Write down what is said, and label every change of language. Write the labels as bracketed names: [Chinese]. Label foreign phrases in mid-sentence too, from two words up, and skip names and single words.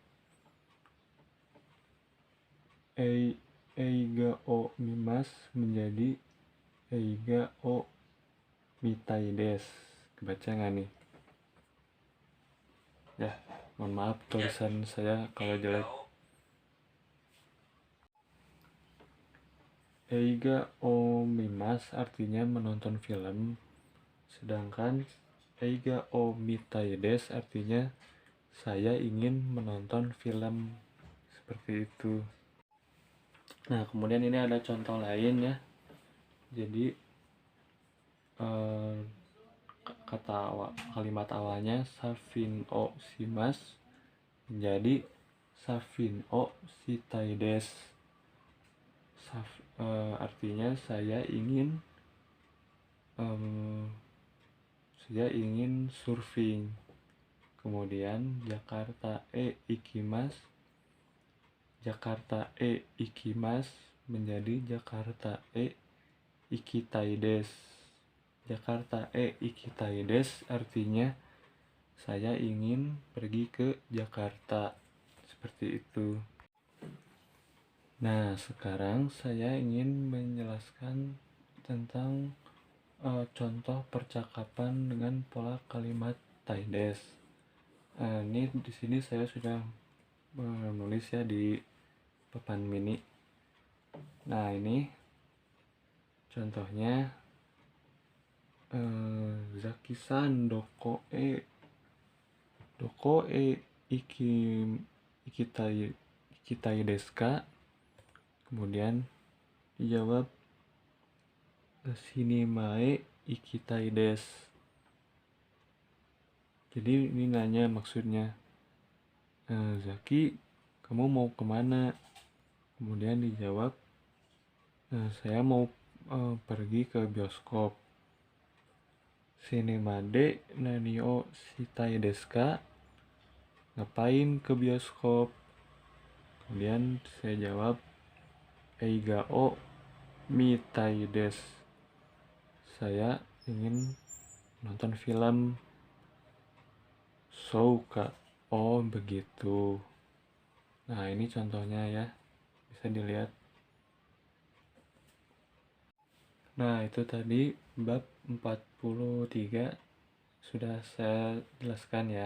[Japanese] 映画を見ます menjadi 映画を見たいです. [Indonesian] Kebaca nggak nih? Ya, mohon maaf tulisan saya kalau jelek. [Japanese] 映画を見ます [Indonesian] artinya menonton film, sedangkan [Japanese] 映画を見たいです [Indonesian] artinya saya ingin menonton film, seperti itu. Nah, kemudian ini ada contoh lain, ya. Jadi kalimat awalnya [Japanese] サーフィンをします menjadi サーフィンをしたいです. [Indonesian] Artinya saya ingin saya ingin surfing. Kemudian Jakarta ikimasu. [Japanese] ジャカルタ行きます menjadi ジャカルタ行きたいです. ジャカルタ行きたいです [Indonesian] artinya saya ingin pergi ke Jakarta. Seperti itu. Nah, sekarang saya ingin menjelaskan tentang contoh percakapan dengan pola kalimat [Japanese] たいです. [Indonesian] Ini di sini saya sudah menulis ya di papan mini. Nah, ini contohnya [Japanese] ザキさんどこ行きたいですか? [Indonesian] Kemudian dijawab [Japanese] シネマへ行きたいです. [Indonesian] Jadi ini nanya maksudnya, Zaki, kamu mau kemana? Kemudian dijawab, saya mau pergi ke bioskop. [Japanese] シネマで何をしたいですか? [Indonesian] Ngapain ke bioskop? Kemudian saya jawab, [Japanese] 映画を見たいです. [Indonesian] Saya ingin nonton film. Souka. Oh, begitu. Nah, ini contohnya ya. Bisa dilihat. Nah, itu tadi bab 43 sudah saya jelaskan ya.